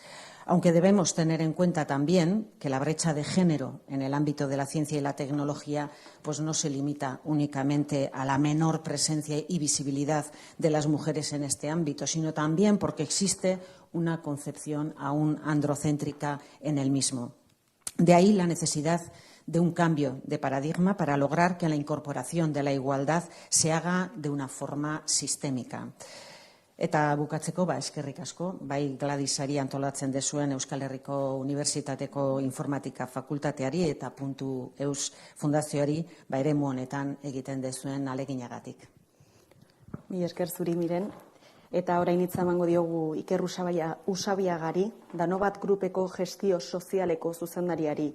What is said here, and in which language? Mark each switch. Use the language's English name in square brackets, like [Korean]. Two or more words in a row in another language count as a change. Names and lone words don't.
[Spanish] Aunque debemos tener en cuenta también que la brecha de género en el ámbito de la ciencia y la tecnología no se limita únicamente a la menor presencia y visibilidad de las mujeres en este ámbito, sino también porque existe una concepción aún androcéntrica en el mismo. De ahí la necesidad de un cambio de paradigma para lograr que la incorporación de la igualdad se haga de una forma sistémica. [Basque] Eta bukatzeko, eskerrik asko, bai Gladysari antolatzen dezuen Euskal Herriko Unibertsitateko Informatika Fakultateari eta .eus fundazioari eremu honetan egiten dezuen aleginagatik. Mi esker zuri Miren. Eta orain hitza emango diogu Iker Usabiagari, Danobat Grupeko gestio sozialeko zuzendariari.